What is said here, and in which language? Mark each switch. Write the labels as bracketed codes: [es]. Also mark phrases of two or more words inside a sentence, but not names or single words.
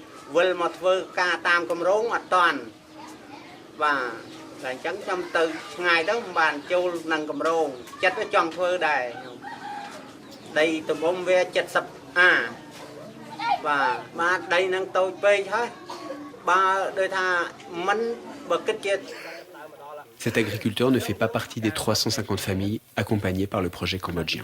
[km] វិលមកធ្វើការតាមគម្រោងអត់តាន់បាទ តែអញ្ចឹងខ្ញុំទៅឆ្ងាយទៅមិនបានចូលនឹងគម្រោងចិត្តចង់ធ្វើដែរដីទំហំវា 70 អា បាទបាទដីនឹងតូចពេកហើយបើដូចថាមិនបើគិតជា [fr] Cet agriculteur ne fait pas partie des 350 familles accompagnées par le projet cambodgien.